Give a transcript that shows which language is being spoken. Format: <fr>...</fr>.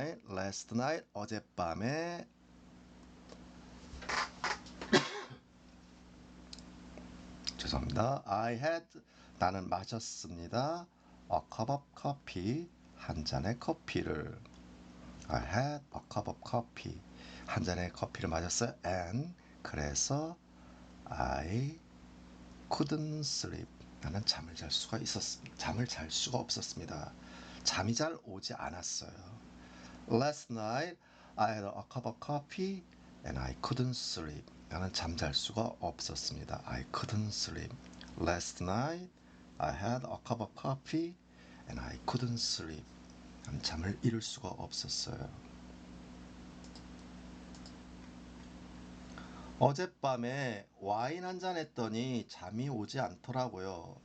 <en>Last night</en> <ko>어젯밤에 죄송합니다.</ko> <en>I had</en> <ko>나는 마셨습니다.</ko> <en>A cup of coffee</en> <ko>한 잔의 커피를</ko> <en>I had a cup of coffee</en> <ko>한 잔의 커피를 마셨어요.</ko> <en>And</en> <ko>그래서</ko> <en>I couldn't sleep</en> <ko>나는 잠을 잘 수가 없었습니다. 잠이 잘 오지 않았어요.</ko> <en>Last night I had a cup of coffee and I couldn't sleep.</en> <ko>나는 잠잘 수가 없었습니다.</ko> <en>I couldn't sleep. Last night I had a cup of coffee and I couldn't sleep.</en> <ko>나는 잠을 이룰 수가 없었어요. 어젯밤에 와인 한 잔 했더니 잠이 오지 않더라고요.</ko>